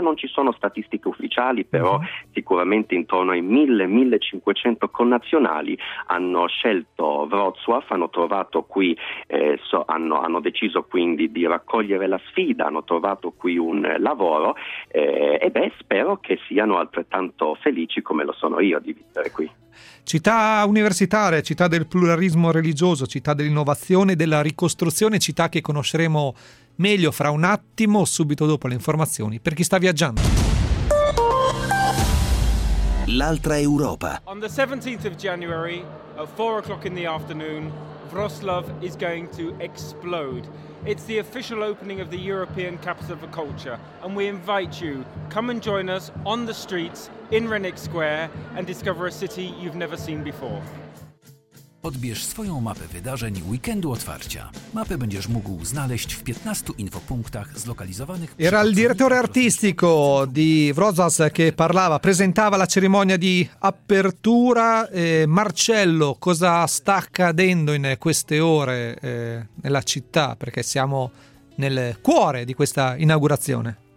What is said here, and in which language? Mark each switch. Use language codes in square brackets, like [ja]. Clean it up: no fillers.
[it] Non ci sono statistiche ufficiali, però sicuramente intorno ai 1000-1500 connazionali hanno scelto Wrocław, hanno trovato qui, hanno deciso quindi di raccogliere la sfida, hanno trovato qui un lavoro e spero che siano altrettanto felici come lo sono io di vivere qui. Città universitaria, città del pluralismo religioso, città dell'innovazione, della ricostruzione, città che conosceremo meglio fra un attimo, subito dopo le informazioni, per chi sta viaggiando. L'altra Europa. [en] On the 17th of January, at 4 o'clock in the afternoon, Wrocław is going to explode. It's the official opening of the European Capital of Culture, and we invite you, come and join us on the streets in Renick Square and discover a city you've never seen before. [pl] Odbierz swoją mapę wydarzeń weekendu otwarcia. Mapę będziesz mógł znaleźć w 15 infopunktach zlokalizowanych... [it] Era il direttore artistico di Wrocław che parlava, presentava la cerimonia di apertura. Marcello, cosa sta accadendo in queste ore nella città? Perché siamo nel cuore di questa inaugurazione.